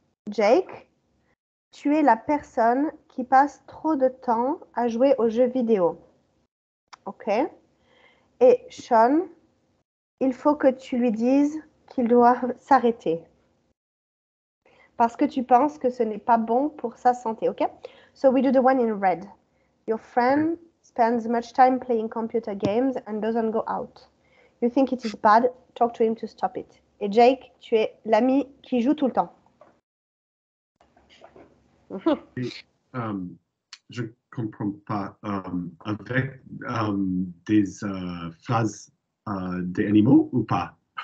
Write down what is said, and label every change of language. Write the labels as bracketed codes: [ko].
[fr] Jake, tu es la personne qui passe trop de temps à jouer aux jeux vidéo. OK? Et Sean, il faut que tu lui dises qu'il doit s'arrêter. Parce que tu penses que ce n'est pas bon pour sa santé. [en] OK? So we do the one in red. Your friend spends much time playing computer games and doesn't go out. You think it is bad, talk to him to stop it. [fr] Et Jake, tu es l'ami qui joue tout le temps. Je comprends pas. Avec des phrases des animaux ou pas?